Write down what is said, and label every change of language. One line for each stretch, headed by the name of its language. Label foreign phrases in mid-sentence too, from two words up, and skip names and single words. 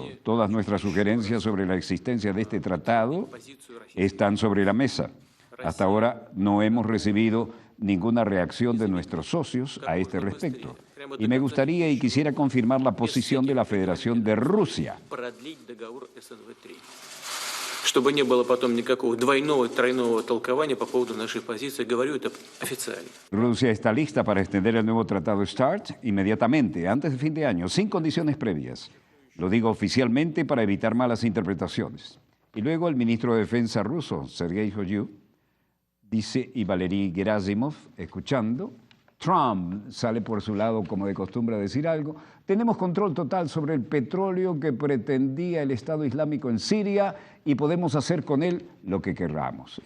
Spanish: Todas nuestras sugerencias sobre la existencia de este tratado están sobre la mesa. Hasta ahora no hemos recibido ninguna reacción de nuestros socios a este respecto. Y me gustaría y quisiera confirmar la posición de la Federación de Rusia.
Russian: Чтобы не было потом никакого двойного и тройного толкования по поводу нашей позиции, говорю это официально.
Spanish: Rusia está lista para extender el nuevo tratado START inmediatamente, antes de fin de año, sin condiciones previas. Lo digo oficialmente para evitar malas interpretaciones. Y luego el ministro de Defensa ruso, Sergei Shoigu, dice, y Valery Gerasimov, escuchando, Trump sale por su lado como de costumbre a decir algo, tenemos control total sobre el petróleo que pretendía el Estado Islámico en Siria y podemos hacer con él lo que querramos.